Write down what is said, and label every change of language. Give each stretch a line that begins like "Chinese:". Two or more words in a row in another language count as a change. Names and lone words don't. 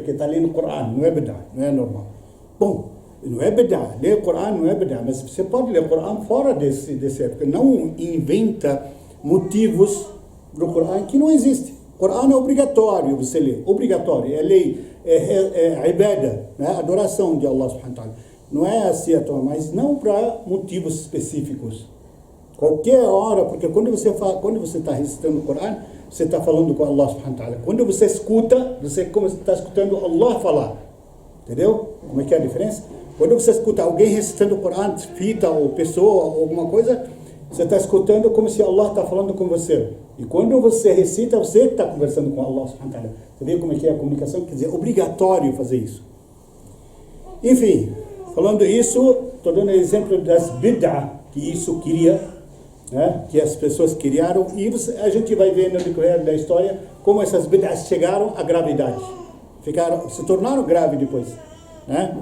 Portuguese: Porque está lendo o Corão, não é bid'ah, não é normal. Bom, não é bid'ah, ler o Corão não é bid'ah, mas você pode ler o Corão fora desse época. Não inventa motivos do Corão que não existe. O Corão é obrigatório você ler, obrigatório, é lei, é ibadah, né? Adoração de Allah
Arabic: سبحانه وتعالى.
Portuguese: Não é assim, mas não para motivos específicos. Qualquer hora, porque quando você está recitando o Corão, você está falando com Allah
Arabic: سبحانه وتعالى.
Portuguese: Quando você escuta, você está escutando Allah falar. Entendeu? Como é que é a diferença? Quando você escuta alguém recitando o Corão, fita ou pessoa ou alguma coisa, você está escutando como se Allah está falando com você. E quando você recita, você está conversando com Allah
Arabic: سبحانه وتعالى.
Portuguese: Você vê como é que é a comunicação? Quer dizer, é obrigatório fazer isso. Enfim, falando isso, estou dando exemplo das bid'ah, que isso queria, né, que as pessoas criaram, e a gente vai ver no decorrer da história como essas bid'ahs chegaram à gravidade, se tornaram graves depois, né?